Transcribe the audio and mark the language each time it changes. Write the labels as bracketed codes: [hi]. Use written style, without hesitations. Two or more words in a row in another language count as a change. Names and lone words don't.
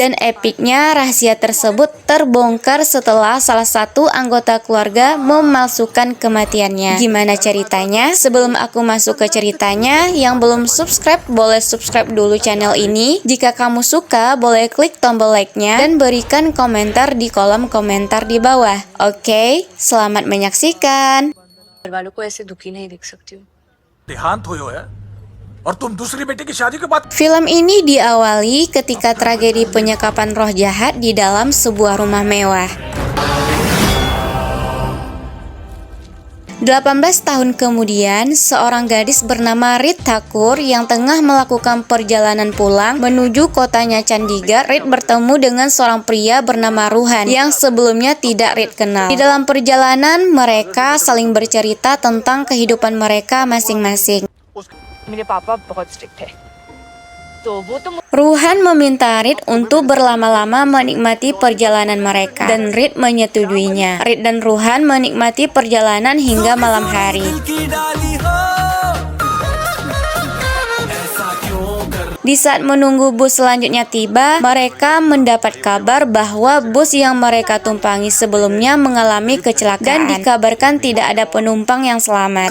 [id] Dan epiknya rahasia tersebut terbongkar setelah salah satu anggota keluarga memalsukan kematiannya. Gimana ceritanya? Sebelum aku masuk ke ceritanya, yang belum subscribe boleh subscribe dulu channel ini. Jika kamu suka, boleh klik tombol like-nya dan berikan komentar di kolom komentar di bawah. Oke, selamat menyaksikan. [hi] घरवालों को ऐसे दुखी नहीं देख सकती हूँ। देहांत हुई हो है और तुम दूसरी बेटे की शादी के बाद [id] Film ini diawali ketika tragedi penyekapan roh jahat di dalam sebuah rumah mewah. 18 tahun kemudian, seorang gadis bernama Rit Thakur yang tengah melakukan perjalanan pulang menuju kotanya Chandigarh. Rit bertemu dengan seorang pria bernama Ruhan yang sebelumnya tidak Rit kenal. Di dalam perjalanan, mereka saling bercerita tentang kehidupan mereka masing-masing. [hi] मेरे पापा बहुत स्ट्रिक्ट है, तो वो तो [id] Ruhan meminta Rit untuk berlama-lama menikmati perjalanan mereka, dan Rit menyetujuinya. Rit dan Ruhan menikmati perjalanan hingga malam hari. Di saat menunggu bus selanjutnya tiba, mereka mendapat kabar bahwa bus yang mereka tumpangi sebelumnya mengalami kecelakaan dan dikabarkan tidak ada penumpang yang selamat.